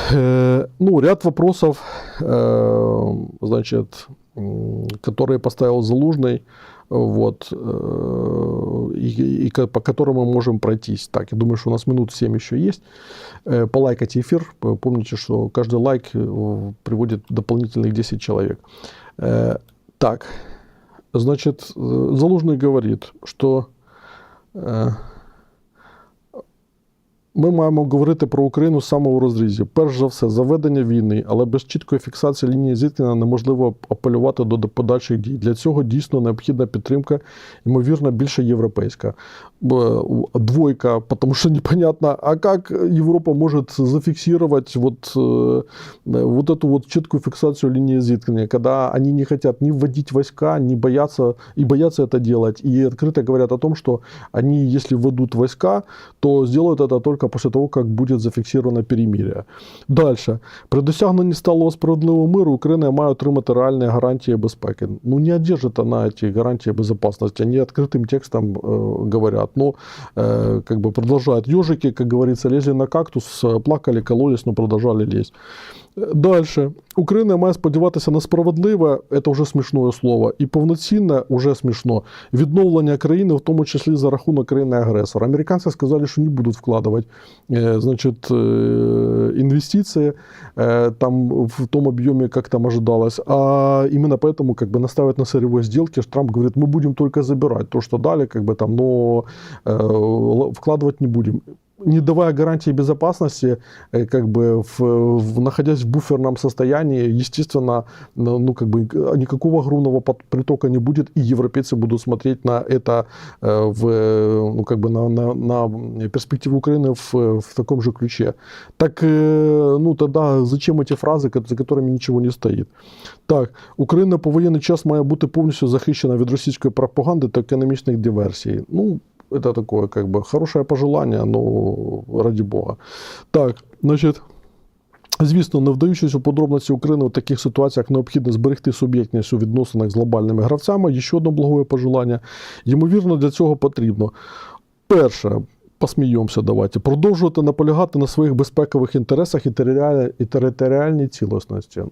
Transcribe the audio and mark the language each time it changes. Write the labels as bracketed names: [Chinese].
[Russian] Ряд вопросов, которые поставил Залужный, вот, и по которым мы можем пройтись. Так, я думаю, что у нас минут 7 еще есть. Полайкайте эфир. Помните, что каждый лайк приводит дополнительных 10 человек. [Ukrainian] Так, [Russian] Залужный говорит, [Ukrainian] що ми маємо говорити про Україну саме у розрізі. Перш за все, заведення війни, але без чіткої фіксації лінії зіткнення неможливо апелювати до подальших дій. Для цього дійсно необхідна підтримка, ймовірно, більше європейська. [Russian] Двойка, потому что непонятно, а как Европа может зафиксировать вот эту вот четкую фиксацию линии зіткнення, когда они не хотят ни вводить войска, ни боятся это делать, и открыто говорят о том, что они, если введут войска, то сделают это только после того, как будет зафиксировано перемирие. Дальше. [Ukrainian] При досягненні сталого справедливого миру Україна має отримати реальні гарантії безпеки. [Russian] Ну, не одержит она эти гарантии безопасности. Они открытым текстом говорят. Но как бы продолжают. Ежики, как говорится, лезли на кактус, плакали, кололись, но продолжали лезть. Дальше. [Ukrainian] Україна має сподіватися на справедливе, це вже смішне слово, і повноцінне, вже смішно, відновлення країни, в тому числі за рахунок країни-агресора. Американці сказали, що не будуть вкладувати, значить, інвестиції там [Russian] в том объеме, как там ожидалось. А именно поэтому как бы наставят на сырьевой сделке, что Трамп говорит, мы будем только забирать то, что дали, как бы там, но вкладывать не будем. Не давая гарантии безопасности, как бы находясь в буферном состоянии, естественно, ну, как бы никакого огромного притока не будет, и европейцы будут смотреть на это, ну, как бы на перспективу Украины в таком же ключе. Так, ну, тогда зачем эти фрази, за которыми ничего не стоит? [Ukrainian] Так, Україна по воєнний час має бути повністю захищена від російської пропаганди та економічних диверсій. [Russian] Ну, это такое, как бы, хорошее пожелание, но ради бога. [Ukrainian] Так, значить, звісно, не вдаючись у подробиці, України в таких ситуаціях необхідно зберегти суб'єктність у відносинах з глобальними гравцями. Ще одне благое пожелання. Ймовірно, для цього потрібно. Перше, посміємося, давайте. Продовжувати наполягати на своїх безпекових інтересах і територіальній цілісності.